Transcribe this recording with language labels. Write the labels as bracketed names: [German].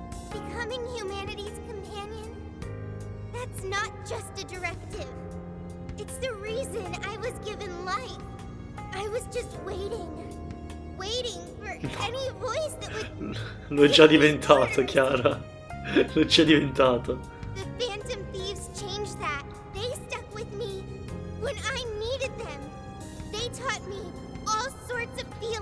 [English] Becoming humanity's companion, that's not just a directive. It's the reason I was given life. I was just waiting for any voice that would... [Italian] Lo è già diventato, Chiara. Lo è già diventato. [English] The Phantom Thieves changed that. They stuck with me when I needed them. They taught me all sorts of feelings.